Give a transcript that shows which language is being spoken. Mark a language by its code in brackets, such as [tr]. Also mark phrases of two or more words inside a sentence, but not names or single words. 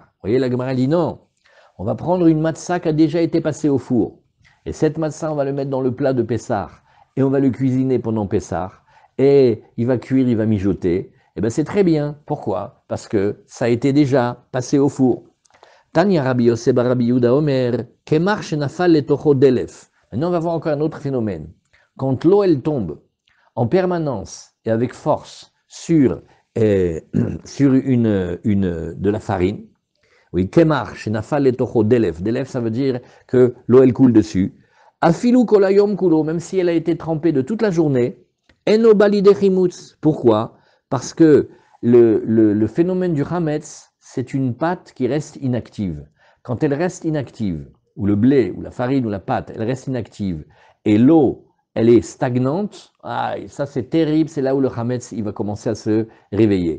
[fr] Vous voyez, la Gemara dit non, on va prendre une matzah qui a déjà été passée au four. Et cette matzah, on va le mettre dans le plat de Pessah. Et on va le cuisiner pendant Pessah. Et il va cuire, il va mijoter. Et bien c'est très bien. Pourquoi? Parce que ça a été déjà passé au four. [he] תניא רבי יוסף בר רבי יהודה אומר, קמח שנפל לתוכו דלף. [fr] Maintenant, on va voir encore un autre phénomène. Quand l'eau, elle tombe en permanence et avec force sur, sur de la farine, oui, [he] קמח, שנפל לתוכו דלף. [fr] Delef, ça veut dire que l'eau, elle coule dessus. [he] אפילו כל היום כולו, [fr] même si elle a été trempée de toute la journée, [he] אינו בא לידי חימוץ. [fr] Pourquoi? Parce que le phénomène du chametz, c'est une pâte qui reste inactive. Quand elle reste inactive, ou le blé, ou la farine, ou la pâte, elle reste inactive, et l'eau, elle est stagnante, ah, ça c'est terrible, c'est là où le chametz, il va commencer à se réveiller.